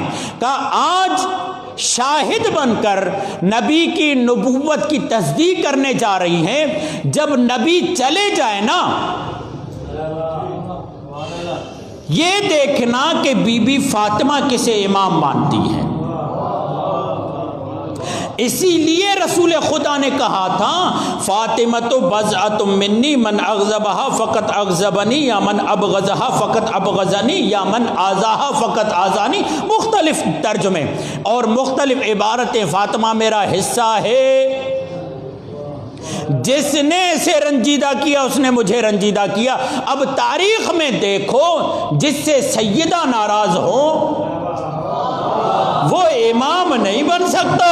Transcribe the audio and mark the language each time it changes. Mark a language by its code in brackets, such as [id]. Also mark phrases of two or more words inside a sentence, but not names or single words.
[ur] کہا آج شاہد بن کر نبی کی نبوت کی تصدیق کرنے جا رہی ہیں، جب نبی چلے جائے نا، یہ دیکھنا کہ بی بی فاطمہ کسے امام مانتی ہے۔ اسی لیے رسول خدا نے کہا تھا [ar] فاطمۃ بضعۃ منی من اغضبها فقط اغضبنی یا من ابغضها فقط ابغضنی یا من آذاها فقط آذانی، [ur] مختلف ترجمے اور مختلف عبارتیں۔ فاطمہ میرا حصہ ہے، جس نے اسے رنجیدہ کیا اس نے مجھے رنجیدہ کیا۔ اب تاریخ میں دیکھو جس سے سیدہ ناراض ہو وہ امام نہیں بن سکتا۔